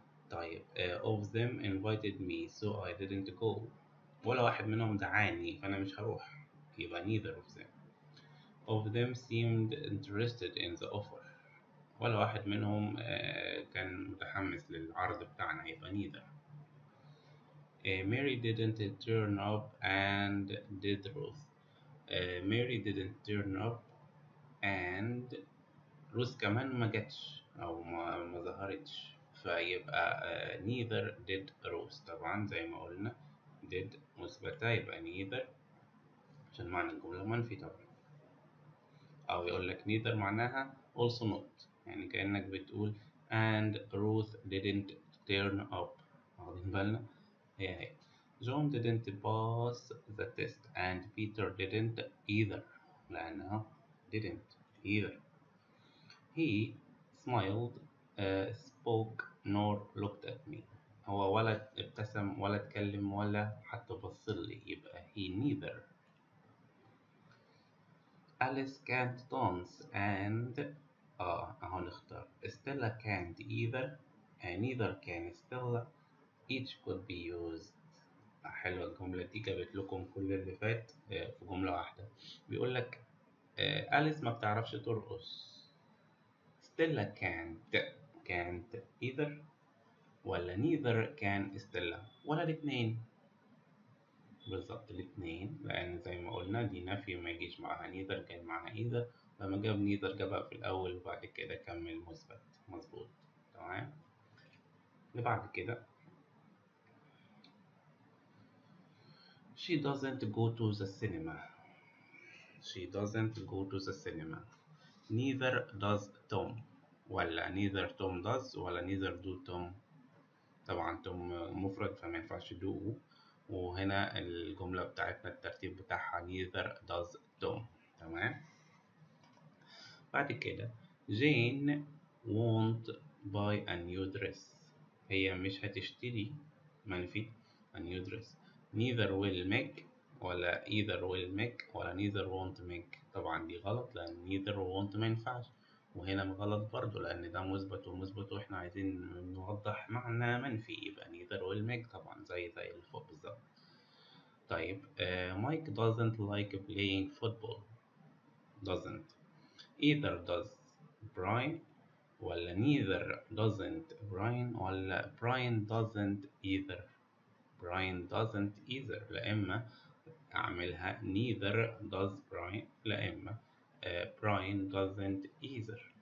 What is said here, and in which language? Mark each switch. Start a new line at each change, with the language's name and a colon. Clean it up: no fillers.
Arabic: طيب
English: of them invited me so I didn't go.
Arabic: ولا واحد منهم دعاني فانا مش هروح، يبقى
English: neither of them. of them seemed interested in the offer.
Arabic: ولا واحد منهم كان متحمس للعرض بتاعنا، يبقى neither.
English: Mary didn't turn up and did Ruth. Mary didn't turn up and Ruth
Arabic: كمان ما جاتش أو ما ظهرتش، فيبقى
English: neither did Ruth.
Arabic: طبعا زي ما قلنا did مثبتة، يبقى neither عشان معنى الجملة منفي طبعا. أو يقول لك neither معناها
English: also not،
Arabic: يعني كأنك بتقول
English: and Ruth didn't turn up.
Arabic: واخدين بالنا؟ هي
English: John didn't pass the test and Peter didn't either،
Arabic: لأنها
English: didn't either. He smiled, spoke nor looked at me.
Arabic: هو ولا ابتسم ولا اتكلم ولا حتى بصلي، يبقى
English: he neither. Alice can't dance and
Arabic: أهو نختار
English: Stella can't either and neither can Stella. each could be used.
Arabic: حلوة الجملة دي، جابت لكم كل اللي فات في جملة واحدة. بيقول لك أليس ما بتعرفش ترقص. ستيلا
English: can't either
Arabic: ولا
English: neither can
Arabic: ستيلا، ولا الاتنين. بالظبط الاتنين، لأن زي ما قلنا دي نفي ما يجيش معاها neither، جاي معاها either. لما جاب neither جابها في الأول وبعد كده كمل مثبت. مظبوط. تمام. اللي بعد كده
English: She doesn't go to the cinema. She doesn't go to the cinema. Neither does Tom. ولا neither Tom does ولا neither do Tom.
Arabic: طبعا Tom مفرد فما ينفعش do، وهنا الجملة بتاعتنا الترتيب بتاعها
English: neither does Tom.
Arabic: تمام. بعد كده
English: Jane won't buy a new dress.
Arabic: هي مش هتشتري منفي
English: a new dress. neither will Meg ولا either will Meg ولا neither won't Meg.
Arabic: طبعا دي غلط لأن
English: neither won't
Arabic: ما ينفعش، وهنا غلط برضو لأن ده مثبت ومثبت وإحنا عايزين نوضح معنى منفي، يبقى
English: neither will Meg
Arabic: طبعا زي اللي فوق بالظبط. طيب
English: Mike doesn't like playing football. doesn't either does Brian ولا neither doesn't Brian ولا Brian doesn't either. Brian doesn't either،
Arabic: لا إما أعملها
English: neither does Brian
Arabic: لا إما
English: Brian doesn't either.